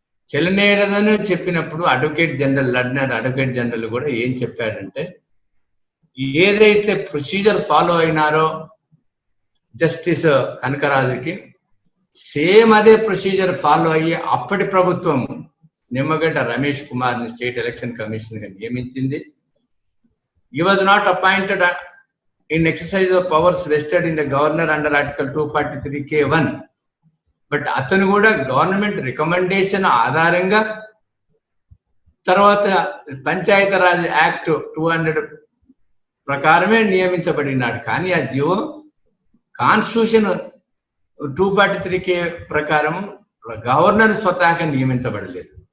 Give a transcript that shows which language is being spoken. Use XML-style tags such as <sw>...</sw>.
<te>చెల్లనేరదని చెప్పినప్పుడు advocate general కూడా ఏం చెప్పాడంటే, ఏదైతే ప్రొసీజర్ ఫాలో అయినారో జస్టిస్ కనకరాజుకి సేమ్ అదే ప్రొసీజర్ ఫాలో అయ్యి అప్పటి ప్రభుత్వం నిమ్మగడ్డ రమేష్ కుమార్ ని స్టేట్ ఎలక్షన్ కమిషన్ గా నియమించింది.</te> <en>He was not appointed in exercise of powers vested in the governor under article 243(k)(1).</en> <te>But అతను కూడా గవర్నమెంట్ రికమెండేషన్ ఆధారంగా తర్వాత పంచాయతీరాజ్ యాక్ట్ 200 ప్రకారమే నియమించబడినాడు. కానీ ఆ జీవో కాన్స్టిట్యూషన్ 243(k) ప్రకారం గవర్నర్ స్వతహాగా నియమించబడలేదు.</te>